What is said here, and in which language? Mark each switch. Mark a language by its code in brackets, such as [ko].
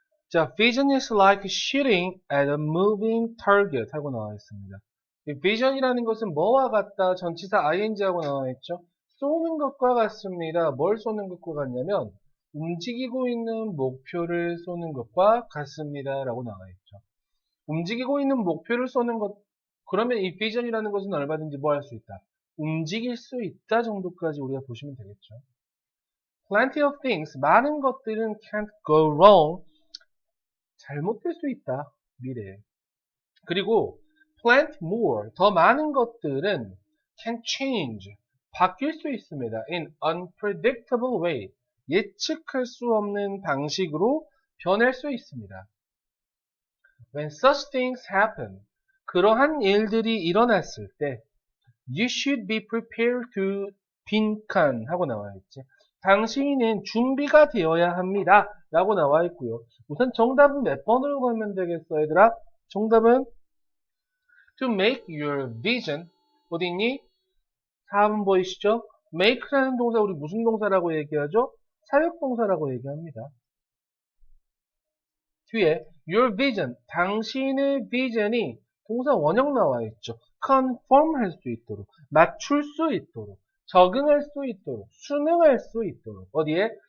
[en] 자, vision is like shooting at a moving target [ko] 하고 나와 있습니다. 이 vision이라는 것은 뭐와 같다? 전치사 ing 하고 나와 있죠? 쏘는 것과 같습니다. 뭘 쏘는 것과 같냐면 움직이고 있는 목표를 쏘는 것과 같습니다. 라고 나와 있죠. 움직이고 있는 목표를 쏘는 것, 그러면 이 vision이라는 것은 얼마든지 뭐 할 수 있다? 움직일 수 있다 정도까지 우리가 보시면 되겠죠. [en] Plenty of things, [ko] 많은 것들은 [en] can't go wrong, [ko] 잘못될 수 있다, 미래에. 그리고 [en] plenty more, [ko] 더 많은 것들은 [en] can change, [ko] 바뀔 수 있습니다. [en] in unpredictable way, [ko] 예측할 수 없는 방식으로 변할 수 있습니다. [en] When such things happen, [ko] 그러한 일들이 일어났을 때 [en] you should be prepared to [ko] 빈칸 하고 나와 있지. 당신은 준비가 되어야 합니다. 라고 나와 있고요. 우선 정답은 몇 번으로 가면 되겠어, 얘들아? [en] 정답은 to make your vision. [ko] 어디 있니? 4번 보이시죠? make라는 동사 우리 무슨 동사라고 얘기하죠? 사역동사라고 얘기합니다. 뒤에 your vision, 당신의 비전이 동사 원형 나와 있죠. conform 할 수 있도록, 맞출 수 있도록, 적응할 수 있도록, 순응할 수 있도록, 어디에?